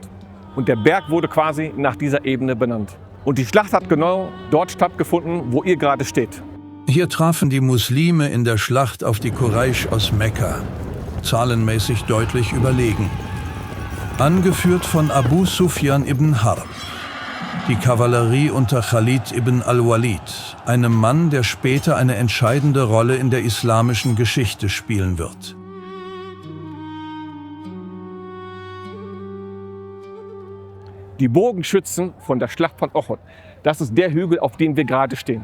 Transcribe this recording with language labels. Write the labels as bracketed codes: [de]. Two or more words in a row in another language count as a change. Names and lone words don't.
[de] Und der Berg wurde quasi nach dieser Ebene benannt. Und die Schlacht hat genau dort stattgefunden, wo ihr gerade steht. Hier trafen die Muslime in der Schlacht auf die Quraysh aus Mekka, zahlenmäßig deutlich überlegen. Angeführt von Abu Sufyan ibn Harb. Die Kavallerie unter Khalid ibn al-Walid, einem Mann, der später eine entscheidende Rolle in der islamischen Geschichte spielen wird. Die Bogenschützen von der Schlacht von Uhud, das ist der Hügel, auf dem wir gerade stehen.